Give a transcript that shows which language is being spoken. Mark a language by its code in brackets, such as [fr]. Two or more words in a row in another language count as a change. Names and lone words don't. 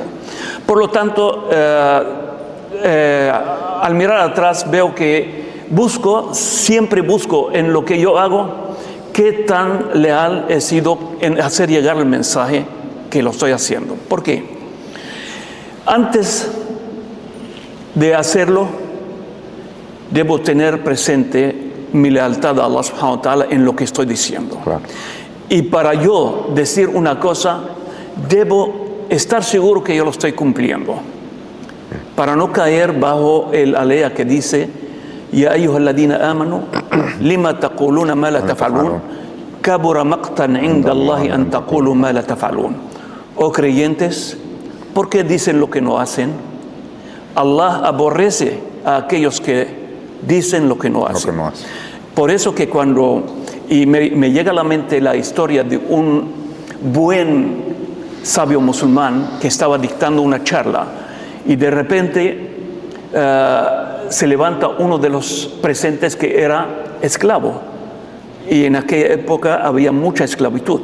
[es] Por lo tanto, al mirar atrás veo que siempre busco en lo que yo hago, qué tan leal he sido en hacer llegar el mensaje que lo estoy haciendo. ¿Por qué? Antes de hacerlo, debo tener presente mi lealtad a [ar] الله سبحانه وتعالى [es] en lo que estoy diciendo. Claro. Y para yo decir una cosa, debo estar seguro que yo lo estoy cumpliendo, para no caer bajo el alea que dice: [ar] يا أيها الذين آمنوا لم تقولون ما لا تفعلون كبر مقتا عند الله أن تقولوا ما لا تفعلون. [es] Oh creyentes, ¿por qué dicen lo que no hacen? Allah aborrece a aquellos que dicen lo que no hacen. Por eso que me llega a la mente la historia de un buen sabio musulmán que estaba dictando una charla y de repente se levanta uno de los presentes que era esclavo, y en aquella época había mucha esclavitud.